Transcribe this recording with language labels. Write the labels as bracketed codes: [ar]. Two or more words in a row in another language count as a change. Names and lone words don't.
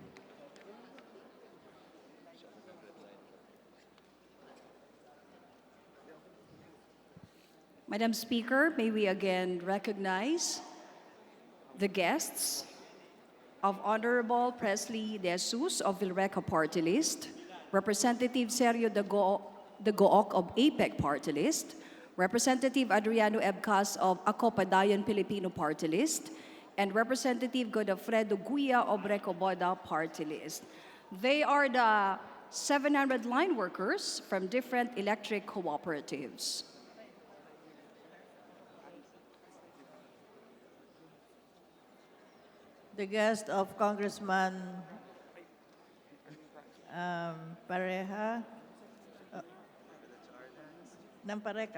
[en] Madam Speaker, may we again recognize the guests of Honorable Presley De Jesus of Vilreca Party List, Representative Sergio de Gooc of APEC Party List, Representative Adriano Ebcas of Acopadayon Filipino Party List, and Representative Godofredo Guia of Recoboda Party List. They are the 700 line workers from different electric cooperatives. The guest of Congressman Pareja, Nampareca.